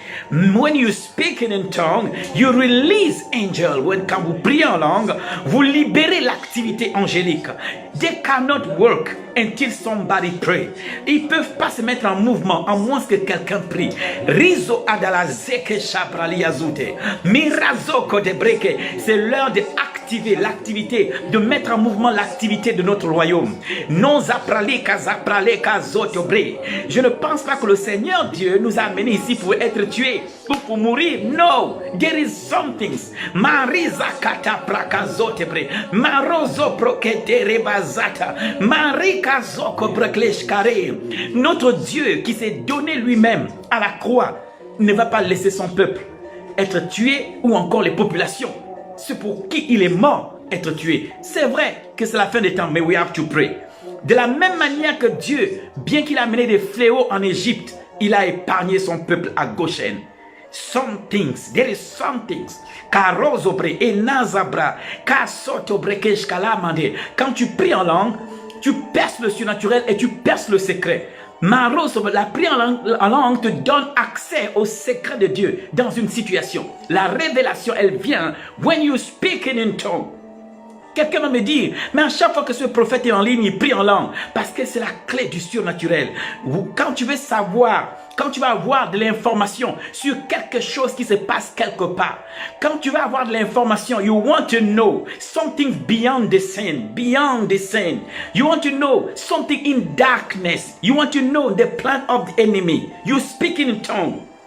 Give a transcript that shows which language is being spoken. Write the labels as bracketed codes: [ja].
[en] When you speak in tongue, you release angel. [fr] Quand vous priez en langue, vous libérez l'activité angélique. [en] They cannot work until somebody pray. [fr] Ils peuvent pas se mettre en mouvement à moins que quelqu'un prie. Rizo adala zeke shabrali azute. Mirazo kodebreke. C'est l'heure d'activer l'activité, de mettre en mouvement l'activité de notre royaume. Non zaprali kazaprale kazotobre. Je ne pense pas que le Seigneur Dieu nous a amenés ici pour être tués ou pour mourir. [en] No, there is something. Mariza kata prakazotebre. Marozo prokete rebazata. Marika zoko prekleshkare. [fr] Notre Dieu qui s'est donné lui-même à la croix ne va pas laisser son peuple être tué ou encore les populations. C'est pour qui il est mort être tué. C'est vrai que c'est la fin des temps, mais [en] we have to pray. [fr] De la même manière que Dieu, bien qu'il a amené des fléaux en Égypte, il a épargné son peuple à Goshen. [en] Some things, there is some things. Karozobre et nazabra, kasotobre keshkalamande. [fr] Quand tu pries en langue, tu perces le surnaturel et tu perces le secret. Marozobre, la prière en langue te donne accès au secret de Dieu dans une situation. La révélation, elle vient [en] when you speak in tongue. [fr] Quelqu'un va me dire, mais à chaque fois que ce prophète est en ligne, il prie en langue. Parce que c'est la clé du surnaturel. Quand tu veux savoir, quand tu vas avoir de l'information sur quelque chose qui se passe quelque part, quand tu vas avoir de l'information, [en] you want to know something beyond the scene, beyond the scene. You want to know something in darkness. You want to know the plan of the enemy. You speak in tongue.